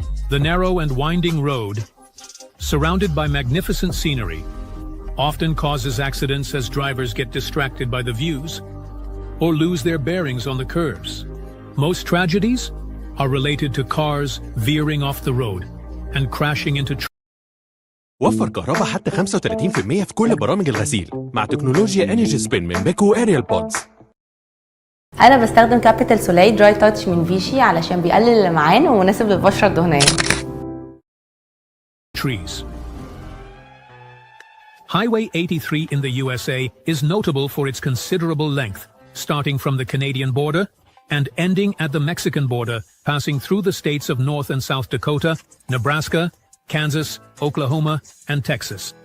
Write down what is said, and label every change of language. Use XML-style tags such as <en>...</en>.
<en>The narrow and winding road, surrounded by magnificent scenery, often causes accidents as drivers get distracted by the views or lose their bearings on the curves. Most tragedies are related to cars veering off the road and crashing into</en> <ar>وفر كهرباء حتى 35% في كل برامج الغسيل مع تكنولوجيا انرجي سبين من بيكو اريال بودز. انا بستخدم كابيتال سولاي دراي تاتش من فيشي علشان بيقلل اللمعان ومناسب للبشره الدهنيه.</ar> <en>Trees. Highway 83 in the USA is notable for its considerable length, starting from the Canadian border and ending at the Mexican border, passing through the states of North and South Dakota, Nebraska, Kansas, Oklahoma, and Texas.</en>